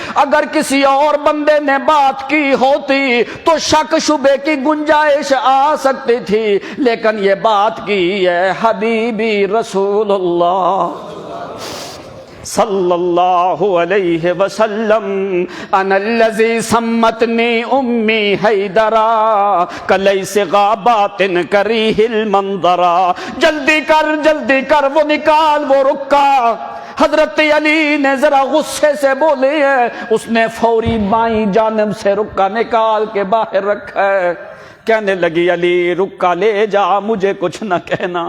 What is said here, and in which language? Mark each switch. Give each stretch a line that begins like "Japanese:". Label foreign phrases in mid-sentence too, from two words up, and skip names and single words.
Urdu: اگر کسی اور بندے نے بات کی ہوتی تو شک شبے کی گنجائش آ سکتی تھی، لیکن یہ بات کی ہے حبیبی رسول اللہ
Arabic: صلی اللہ علیہ وسلم، انا الذی سمتنی امی حیدرا، کلیس غابات کریہ المنظرا،
Urdu: جلدی کر وہ نکال وہ رکا۔ حضرت علی نے ذرا غصے سے بولے ہیں، اس نے فوری بائیں جانب سے رکا نکال کے باہر رکھا ہے، کہنے لگی علی رکا لے جا، مجھے کچھ نہ کہنا۔